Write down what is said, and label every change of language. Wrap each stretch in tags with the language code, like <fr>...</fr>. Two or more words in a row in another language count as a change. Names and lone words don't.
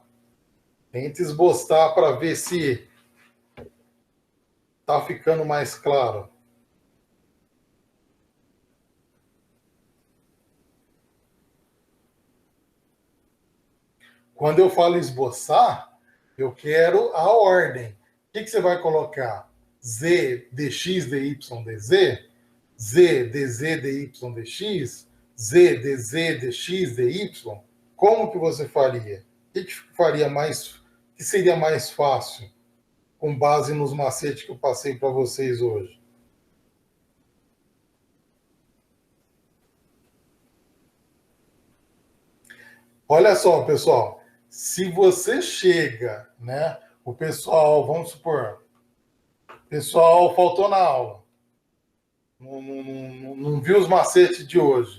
<pt>Tente esboçar para ver se está ficando mais claro. Quando eu falo esboçar, eu quero a ordem. O que você vai colocar? Z dx dy dz? Z dz dy dx? Z dz dx dy? Como que você faria? O que faria mais, que seria mais fácil, com base nos macetes que eu passei para vocês hoje? Olha só, pessoal, se você chega, né, o pessoal, vamos supor, o pessoal faltou na aula, não viu os macetes de hoje.</pt>